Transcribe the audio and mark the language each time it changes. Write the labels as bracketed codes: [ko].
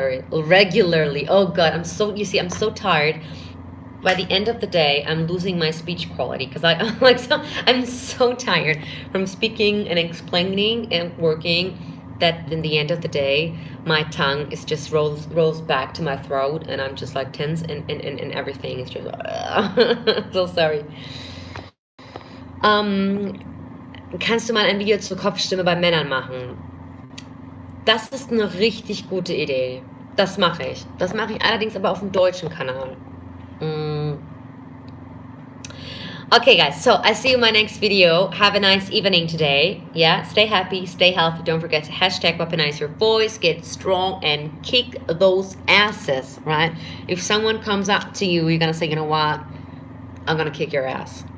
[en] Regularly. Oh God, I'm so tired. By the end of the day, I'm losing my speech quality because I'm so tired from speaking and explaining and working, that in the end of the day, my tongue is just rolls back to my throat, and I'm just like tense, and everything is just so sorry. [de] Kannst du mal ein Video zur Kopfstimme bei Männern machen? Das ist eine richtig gute Idee. Das mache ich. Das mache ich allerdings aber auf dem deutschen Kanal. [en] Okay guys, so I see you in my next video. Have a nice evening today. Yeah, stay happy, stay healthy. Don't forget to #weaponize your voice, get strong, and kick those asses, right? If someone comes up to you, you're gonna say, you know what, I'm gonna kick your ass.